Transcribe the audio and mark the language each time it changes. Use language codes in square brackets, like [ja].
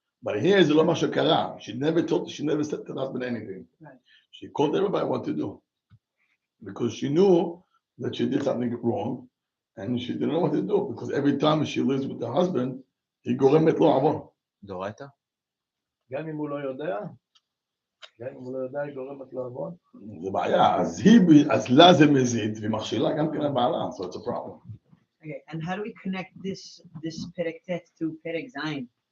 [en] But here is the Loma Shakara. She never said to the husband anything. She called everybody what to do. Because she knew that she did something wrong and she didn't know what to do. Because every time she lives with the husband, [he] היא גורמת לו עוון. דורייתא? גם אם הוא לא יודע, היא גורמת לו עוון. זה בעיה. אז לה זה מזיד והיא מכשילה גם כן לבעלה. [en] So it's a problem. Okay, and how do we connect this Perek Tet to Perek Zayin?